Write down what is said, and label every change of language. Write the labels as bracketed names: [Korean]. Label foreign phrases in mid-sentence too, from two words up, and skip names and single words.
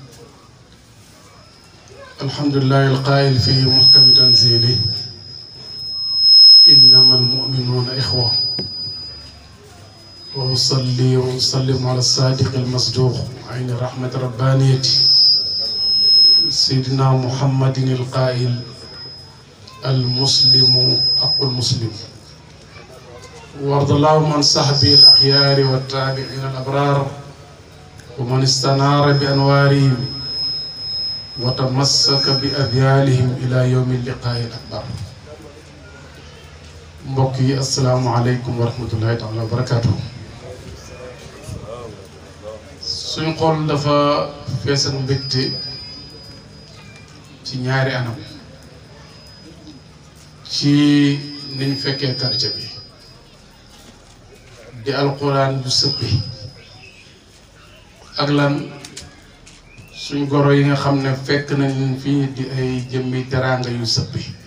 [Arabic] الحمد لله القائل في محكم تنزيله إنما المؤمنون إخوة، وأصلي وأسلم على الصادق المصدوق عين رحمة ربانية سيدنا محمد القائل المسلم أخو المسلم. وارض اللهم عن صحبه الأخيار والتابعين الأبرار ومن استنار بأنوارهم وتمسك بأذيالهم إلى يوم اللقاء الأكبر. [Wolof] mbokk yi [Arabic] السلام عليكم ورحمة الله تعالى وبركاته. [Wolof] suñ xol dafa fees ak mbégte ci ñaari anam, ci niñ fekkee quartier bi di alquran bu sëppi ak lan suñ goro yi nga xam ne fekk nañ fii di ay jëmmi teraanga yu sëppi.